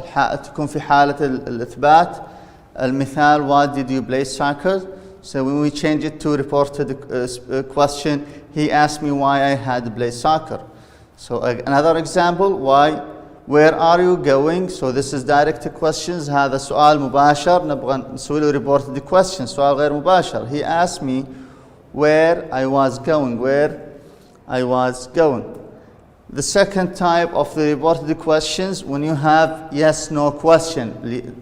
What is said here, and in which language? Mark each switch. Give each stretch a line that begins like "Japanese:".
Arabic: تكون في حالة الإثبات. المثال:
English: what did you play soccer? So when we change it to reported question, he asked me why I had played soccer. So another example: where are you going? So this is direct questions.
Arabic: هذا سؤال مباشر نبغى نسوي له reported question. سؤال غير مباشر.
English: He asked me where I was going. Where I was going. The second type of the reported questions, when you have yes no question.